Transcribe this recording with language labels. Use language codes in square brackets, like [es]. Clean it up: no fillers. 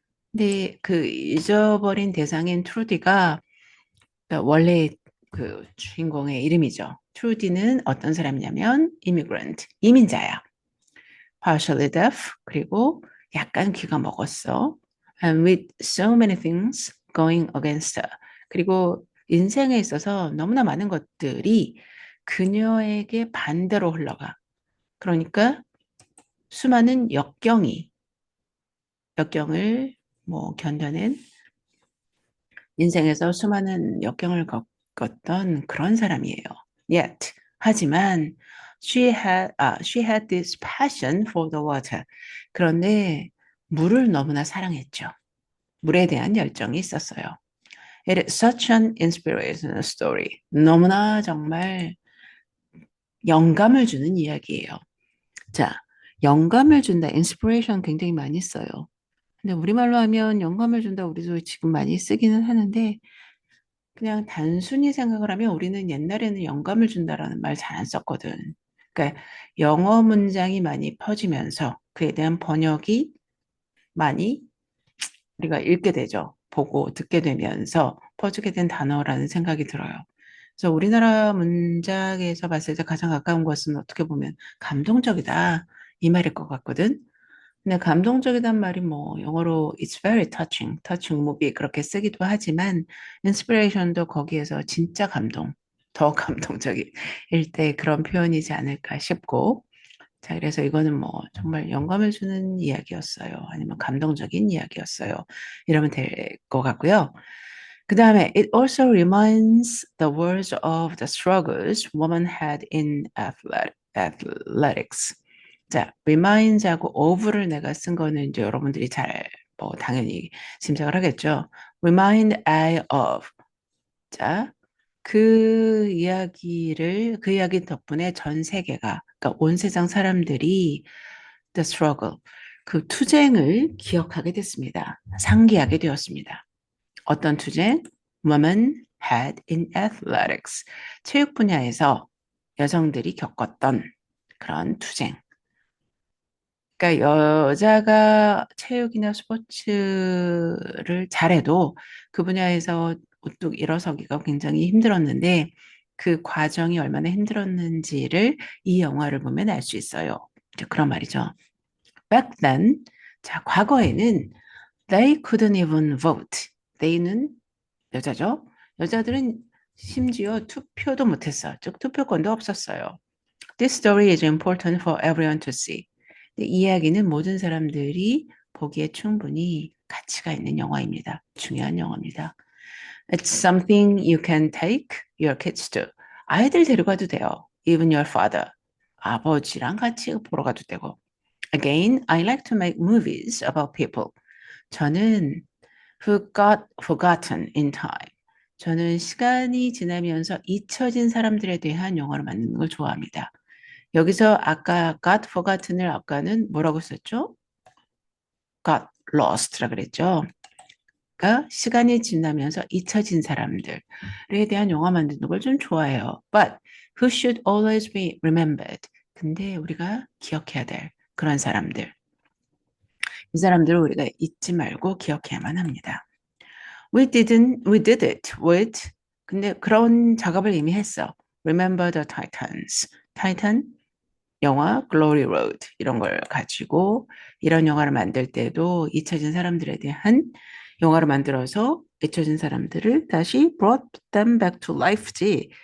[ko] 근데 그 잊어버린 대상인 트루디가 그러니까 원래 그 주인공의 이름이죠. 트루디는 어떤 사람이냐면 immigrant, 이민자야. [en] partially deaf, [ko] 그리고 약간 귀가 먹었어. [en] And with so many things going against her. [ko] 그리고 인생에 있어서 너무나 많은 것들이 그녀에게 반대로 흘러가. 그러니까 수많은 역경을 뭐 견뎌낸 인생에서 수많은 역경을 겪었던 그런 사람이에요. [en] Yet, [ko] 하지만 [en] she had this passion for the water. [ko] 그런데 물을 너무나 사랑했죠. 물에 대한 열정이 있었어요. [en] It is such an inspirational story. [ko] 너무나 정말 영감을 주는 이야기예요. 자, 영감을 준다. inspiration 굉장히 많이 써요. 근데 우리말로 하면 영감을 준다. 우리도 지금 많이 쓰기는 하는데 그냥 단순히 생각을 하면 우리는 옛날에는 영감을 준다라는 말 잘 안 썼거든. 그러니까 영어 문장이 많이 퍼지면서 그에 대한 번역이 많이 우리가 읽게 되죠. 보고 듣게 되면서 퍼지게 된 단어라는 생각이 들어요. 그래서 우리나라 문장에서 봤을 때 가장 가까운 것은 어떻게 보면 감동적이다. 이 말일 것 같거든. 근데 감동적이란 말이 뭐 영어로 [en] it's very touching, touching movie [ko] 그렇게 쓰기도 하지만 inspiration도 거기에서 진짜 감동, 더 감동적일 때 그런 표현이지 않을까 싶고 자, 그래서 이거는 뭐 정말 영감을 주는 이야기였어요. 아니면 감동적인 이야기였어요. 이러면 될 것 같고요. 그 다음에 [en] it also reminds the words of the struggles women had in athletics. [ko] 자, reminds하고 of를 내가 쓴 거는 이제 여러분들이 잘 뭐 당연히 짐작을 하겠죠. [en] remind I of. [ko] 자, 그 이야기 덕분에 전 세계가, 그러니까 온 세상 사람들이 the struggle, 그 투쟁을 기억하게 됐습니다. 상기하게 되었습니다. 어떤 투쟁? [en] Women had in athletics. [ko] 체육 분야에서 여성들이 겪었던 그런 투쟁. 그러니까 여자가 체육이나 스포츠를 잘해도 그 분야에서 우뚝 일어서기가 굉장히 힘들었는데 그 과정이 얼마나 힘들었는지를 이 영화를 보면 알 수 있어요. 이제 그런 말이죠. [en] Back then, [ko] 자, 과거에는 [en] they couldn't even vote. [ko] they는 여자죠. 여자들은 심지어 투표도 못했어. 즉 투표권도 없었어요. [en] This story is important for everyone to see. [ko] 이 이야기는 모든 사람들이 보기에 충분히 가치가 있는 영화입니다. 중요한 영화입니다. [en] It's something you can take your kids to. [ko] 아이들 데려가도 돼요. [en] Even your father. [ko] 아버지랑 같이 보러 가도 되고. [en] Again, I like to make movies about people. [ko] 저는 [en] who got forgotten in time. [ko] 저는 시간이 지나면서 잊혀진 사람들에 대한 영화를 만드는 걸 좋아합니다. 여기서 아까 got forgotten을 아까는 뭐라고 썼죠? got lost라 그랬죠. 그러니까 시간이 지나면서 잊혀진 사람들에 대한 영화 만드는 걸 좀 좋아해요. [en] But who should always be remembered. [ko] 근데 우리가 기억해야 될 그런 사람들. 이 사람들을 우리가 잊지 말고 기억해야만 합니다. [en] We did it with. [ko] 근데 그런 작업을 이미 했어. [en] Remember the Titans. [ko] 타이탄 영화 Glory Road 이런 걸 가지고 이런 영화를 만들 때도 잊혀진 사람들에 대한 영화를 만들어서 잊혀진 사람들을 다시 [en] brought them back to life [ko] 지.